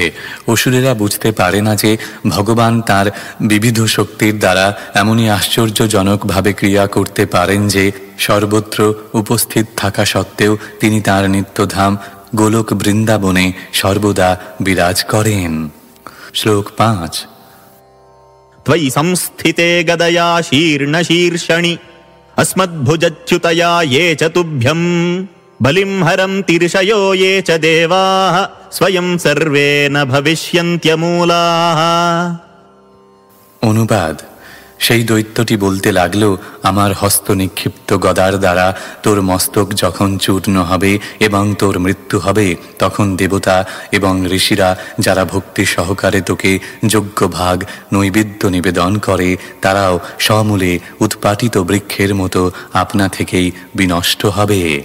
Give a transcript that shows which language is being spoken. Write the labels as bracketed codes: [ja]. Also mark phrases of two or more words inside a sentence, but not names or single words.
[bn] অসুরেরা বুঝতে পারে না যে ভগবান তার বিবিধ শক্তির দ্বারা এমনই আশ্চর্যজনকভাবে ক্রিয়া করতে পারেন যে সর্বত্র উপস্থিত থাকা সত্ত্বেও তিনি তাঁর নিত্যধাম গোলক বৃন্দাবনে সর্বদা বিরাজ করেন। শ্লোক 5 [sa] त्वयि संस्थिते गदया शीर्णशीर्षणि अस्मद्भुजच्युतया ये च तुभ्यं बलिं हरन्ति ऋषयो ये च देवाः स्वयं सर्वे न भविष्यन्त्यमूलाः। [bn] অনুবাদ: সেই দৈত্যটি বলতে লাগল, আমার হস্ত নিক্ষিপ্ত গদার দ্বারা তোর মস্তক যখন চূর্ণ হবে এবং তোর মৃত্যু হবে, তখন দেবতা এবং ঋষিরা যারা ভক্তি সহকারে তোকে যোগ্য ভাগ নৈবেদ্য নিবেদন করে, তারাও সমূলে উৎপাটিত বৃক্ষের মতো আপনা থেকেই বিনষ্ট হবে।